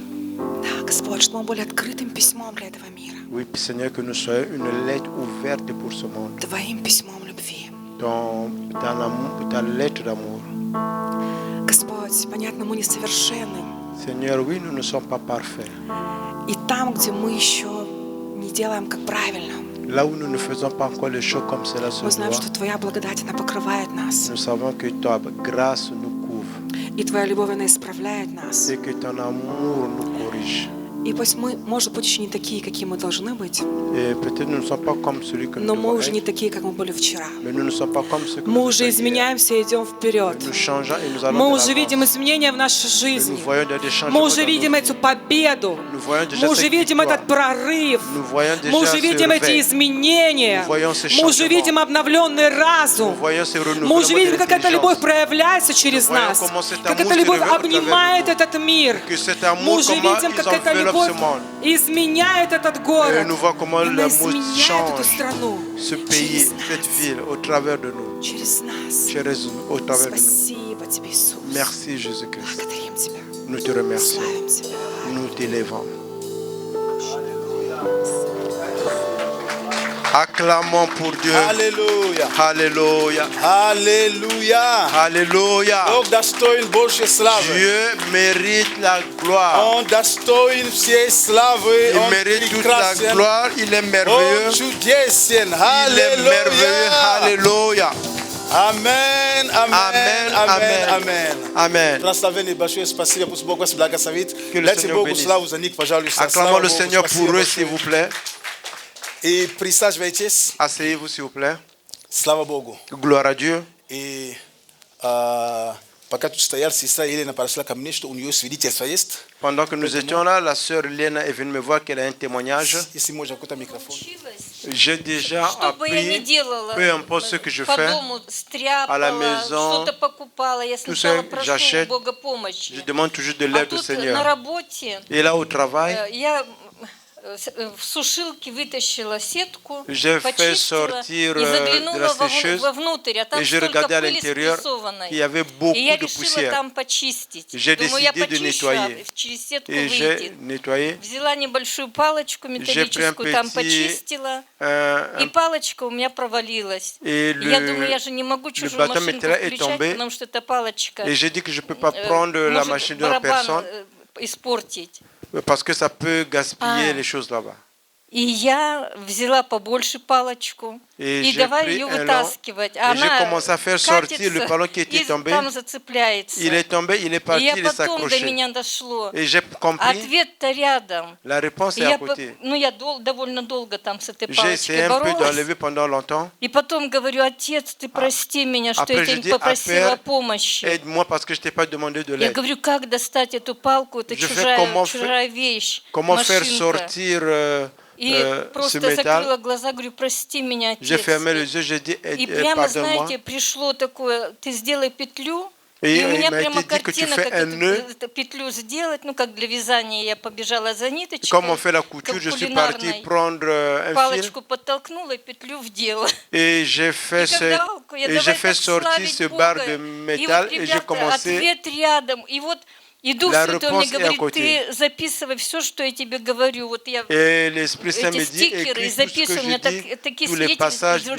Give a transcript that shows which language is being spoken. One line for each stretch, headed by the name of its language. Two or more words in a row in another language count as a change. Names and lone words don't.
Russian: Да, Господь, чтобы мы были открытым письмом для этого мира,
French: Oui, Seigneur, que nous soyons une lettre ouverte pour ce monde,
Russian: Твоим письмом любви.
French: ta lettre d'amour.
Russian: Господь, понятно, мы несовершенны.
French: Seigneur, oui, nous ne sommes pas parfaits.
Russian: И там, где мы еще не делаем как правильно,
French: Là où nous ne faisons pas encore les choses comme cela se
Russian: мы знаем,
French: doit,
Russian: что Твоя благодать, она покрывает нас.
French: nous savons que ta grâce nous couvre
Russian: И Твоя любовь, она исправляет нас.
French: et que ton amour nous corrige.
Russian: И пусть мы, может быть, еще не такие, какие мы должны быть,
French: Et peut-être nous ne sommes pas comme celui que nous
Russian: но мы
French: devons
Russian: уже не
French: être,
Russian: такие, как мы были вчера.
French: mais nous ne sommes pas comme ceux que
Russian: Мы
French: nous
Russian: уже
French: étions hier.
Russian: изменяемся и идем вперед.
French: Nous changeons et nous allons
Russian: Мы
French: de
Russian: уже видим
French: l'avance.
Russian: изменения в нашей
French: Et nous
Russian: жизни.
French: voyons des
Russian: Мы
French: changements
Russian: уже
French: dans
Russian: видим
French: nos
Russian: эту
French: vies.
Russian: победу.
French: Nous voyons déjà
Russian: Мы уже
French: cette
Russian: видим
French: victoire.
Russian: этот прорыв.
French: Nous voyons déjà
Russian: Мы уже
French: ce
Russian: видим эти
French: réveil.
Russian: изменения.
French: Nous voyons ces
Russian: Мы уже
French: changements.
Russian: видим обновленный
French: Nous
Russian: разум.
French: voyons ces
Russian: Мы
French: renouvellements
Russian: уже видим,
French: de
Russian: как эта любовь
French: l'intelligence.
Russian: проявляется через
French: Nous voyons
Russian: нас.
French: comment cet
Russian: Как
French: amour
Russian: эта
French: se
Russian: любовь
French: révèle au travers
Russian: обнимает
French: de nous.
Russian: этот мир.
French: Que cet
Russian: Мы
French: amour,
Russian: уже
French: comment
Russian: видим,
French: ils
Russian: как эта
French: enveloppent
Russian: любовь
French: ce monde.
Russian: изменяет этот
French: Et
Russian: город.
French: nous voyons comment
Russian: Она
French: l'amour
Russian: изменяет эту
French: change
Russian: страну.
French: ce pays,
Russian: Через
French: cette
Russian: нас.
French: ville, au travers de nous.
Russian: Через нас.
French: Au travers de nous.
Russian: Спасибо Тебе, Иисус.
French: Merci Jésus-Christ.
Russian: Благодарим Тебя.
French: Nous te remercions.
Russian: Славим Тебя.
French: Nous t'élevons. Acclamons pour Dieu.
Russian: Аллилуйя.
French: Alléluia.
Russian: Аллилуйя.
French: Alléluia.
Russian: Бог достоин Божьей славы.
French: Dieu mérite la gloire.
Russian: Он достоин всей славы.
French: Il
Russian: Он
French: mérite toute la
Russian: прекрасен.
French: gloire. Il est merveilleux.
Russian: Он чудесен.
French: Il est merveilleux.
Russian: Аллилуйя.
French: Alléluia. Amen, amen, amen, amen. Amen.
Russian: Прославление большое спасибо, пусть Бог вас благословит.
French: Que le
Russian: Дайте
French: Seigneur
Russian: Богу
French: bénisse.
Russian: славу за них, пожалуйста.
French: Acclamons
Russian: Слава
French: le
Russian: Богу,
French: Seigneur
Russian: спасибо
French: pour eux,
Russian: большое.
French: s'il vous plaît.
Russian: И присаживайтесь.
French: Asseyez-vous, s'il vous plaît.
Russian: Слава Богу.
French: Gloire à Dieu.
Russian: И пока тут стоял, сестра Елена подошла ко мне, что у нее свидетельство есть.
French: Pendant que nous étions là, la sœur Léna est venue me voir qu'elle a un témoignage.
Russian: Если можно, какой-то микрофон.
French: J'ai déjà
Russian: Что бы я ни
French: appris,
Russian: делала,
French: peu importe ce que je
Russian: по
French: fais,
Russian: дому
French: à la
Russian: стряпала,
French: maison,
Russian: что-то покупала, я
French: tout
Russian: сначала
French: ce que
Russian: прошу
French: j'achète,
Russian: Бога
French: je
Russian: помощи.
French: demande toujours de
Russian: А
French: l'aide au
Russian: тут на
French: Seigneur.
Russian: работе
French: Et là, au travail,
Russian: я в сушилке вытащила сетку,
French: J'ai fait
Russian: почистила
French: sortir
Russian: и
French: de
Russian: заглянула
French: la sécheuse
Russian: вовнутрь, а там
French: et j'ai
Russian: столько
French: regardé à
Russian: пыли
French: l'intérieur
Russian: спрессованной.
French: qu'il y avait
Russian: И
French: beaucoup
Russian: я
French: de
Russian: решила
French: poussière.
Russian: там почистить.
French: J'ai
Russian: Думаю, я
French: décidé de
Russian: почищу,
French: nettoyer.
Russian: через сетку
French: Et j'ai
Russian: выйдет.
French: nettoyé.
Russian: Взяла небольшую палочку металлическую, там почистила, и палочка у меня провалилась.
French: Et
Russian: И я думаю, я же не могу чужую
French: bâton
Russian: машинку
French: métallique est
Russian: включать,
French: tombé.
Russian: потому что это палочка
French: Et j'ai dit que je ne peux pas prendre la
Russian: может
French: machine de la
Russian: барабан
French: personne
Russian: испортить.
French: parce que ça peut gaspiller les choses là-bas.
Russian: И я взяла побольше палочку
French: Et
Russian: и
French: j'ai
Russian: давай
French: pris
Russian: ее
French: un long,
Russian: вытаскивать.
French: et j'ai
Russian: Она
French: commencé à faire sortir le ballon qui était
Russian: и
French: tombé.
Russian: там зацепляется.
French: Il est tombé, il est
Russian: И
French: parti,
Russian: я
French: il
Russian: потом до
French: s'accrochait.
Russian: меня дошло.
French: Et j'ai compris,
Russian: Ответ-то рядом.
French: la réponse
Russian: И
French: est à
Russian: я,
French: côté.
Russian: я довольно долго там с этой
French: J'ai essayé
Russian: палочкой
French: un peu
Russian: боролась.
French: d'enlever pendant longtemps.
Russian: И потом говорю, отец, ты прости меня, что
French: Après,
Russian: я
French: je
Russian: тебя
French: dis,
Russian: не попросила
French: Père,
Russian: помощи.
French: aide-moi parce que je t'ai pas demandé de
Russian: Я
French: l'aide.
Russian: говорю, как достать эту палку, это
French: Je fais comment
Russian: чужая вещь,
French: Comment faire
Russian: машинка.
French: sortir
Russian: И
French: ce
Russian: просто
French: métal?
Russian: закрыла глаза, говорю, прости меня,
French: J'ai
Russian: отец.
French: fermé les yeux, j'ai dit,
Russian: И прямо,
French: pardonne-moi.
Russian: знаете, пришло такое, ты сделай петлю.
French: Et
Russian: И у меня
French: il m'a
Russian: прямо
French: été dit que tu
Russian: картина,
French: fais
Russian: как
French: un nœud.
Russian: эту петлю сделать, ну как для вязания. Я побежала за ниточкой,
French: Comme on fait la couture,
Russian: как
French: je suis parti
Russian: кулинарной.
French: prendre un fil
Russian: Палочку подтолкнула и петлю вдела.
French: et j'ai fait,
Russian: И когда алку, я давай так
French: sortir
Russian: славить
French: ce
Russian: Бога.
French: barre de
Russian: И
French: métal
Russian: вот,
French: et j'ai
Russian: ребята,
French: commencé.
Russian: ответ рядом. И вот и Дух
French: La
Russian: Святой мне
French: réponse est à
Russian: говорит,
French: côté.
Russian: ты записывай все, что я тебе говорю. Вот я
French: Et l'Esprit Saint
Russian: эти
French: me dit,
Russian: стикеры и
French: écris tout ce que
Russian: записываю, у меня
French: je dis,
Russian: такие
French: tous les passages
Russian: свидетельства